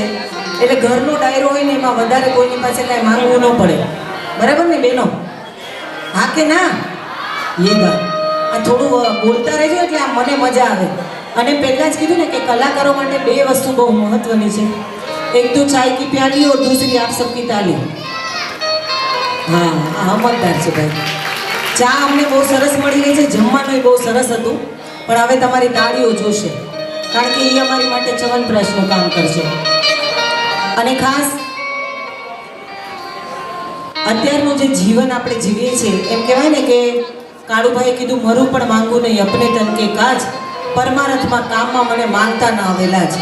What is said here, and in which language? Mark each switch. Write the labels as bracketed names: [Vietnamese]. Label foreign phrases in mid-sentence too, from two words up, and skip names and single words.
[Gujarati] એટલે ઘરનો ડાયરો હોય ને એમાં વધારે કોઈની પાસે કાંઈ માંગવું ન પડે. બરાબર ને બેનો? હા કે ના? એ વાત આ થોડું બોલતા રહેજો એટલે આ મને મજા આવે. અને પહેલાં જ કીધું ને કે કલાકારો માટે 2 વસ્તુ બહુ મહત્વની છે. એક તો [Hindi] चाय की प्याली और दूसरी आप सबकी ताली. [Gujarati] હા, આ સમજદાર છે ભાઈ. ચા અમને બહુ સરસ મળી ગઈ છે, જમવાનું બહુ સરસ હતું, પણ હવે તમારી તાળીઓ જોશે, કારણ કે એ અમારી માટે ચ્યવનપ્રાશનું કામ કરશે. અને ખાસ અત્યારનું જે જીવન આપણે જીવીએ છીએ, એમ કહેવાય ને કે કાળુભાઈએ કીધું મરું પણ માંગું નહીં, [Hindi] अपने तन के काज, [Gujarati] પરમારથમાં કામમાં મને માંગતા ના આવેલા છે.